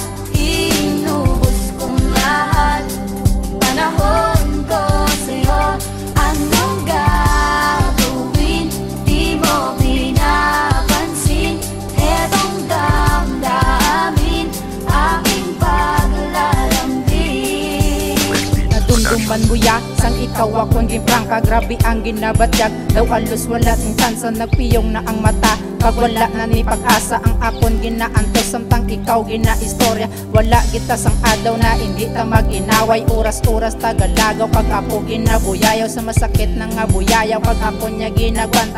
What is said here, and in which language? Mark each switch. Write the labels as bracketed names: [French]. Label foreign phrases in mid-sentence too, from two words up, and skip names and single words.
[Filipino] Inubos kong lahat. Panahon ko sa'yo. Anong gagawin? Di mo pinapansin. Etong damdamin, aking paglalambing. [Hiligaynon] Nadumduman mo ya, sang ikaw akong gimprangka. Grabe ang ginabatyag, daw halos wala ting tansa. Nagpiyong na ang mata, pag wala na ni pag-asa. Ang akon ginaantos, samtang ikaw ginaistorya. Wala kita sang adaw na hindi ta mag-inaway. Oras-oras tagalagaw, pag ako ginabuyayaw. Sa masakit na nga buyayaw, pag ako niya ginagwanta.